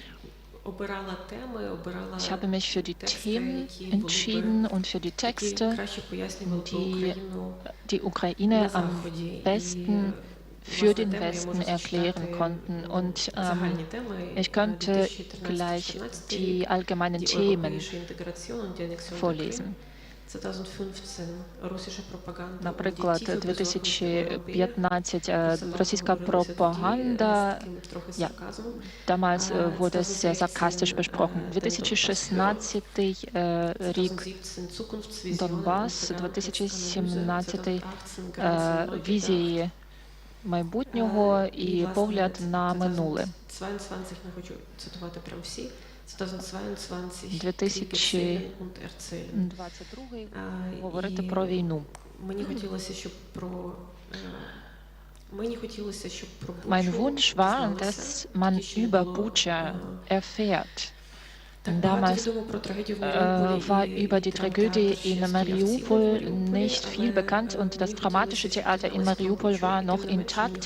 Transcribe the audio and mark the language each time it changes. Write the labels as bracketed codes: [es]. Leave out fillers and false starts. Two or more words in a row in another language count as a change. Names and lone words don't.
[de] Ich habe mich für die Themen entschieden und für die Texte, die die Ukraine am besten für den Westen erklären konnten. Und ich könnte gleich die allgemeinen Themen vorlesen. [uk] Наприклад, 2015 російська пропаганда, [de] damals wurde es sehr sarkastisch besprochen. [uk] 2016 рік Донбас, 2017 візії майбутнього і погляд на минуле. 2022 говорити про війну. [de] Mein Wunsch war, dass man über Bucha erfährt. Damals war über die Tragödie in Mariupol nicht viel bekannt und das dramatische Theater in Mariupol war noch intakt.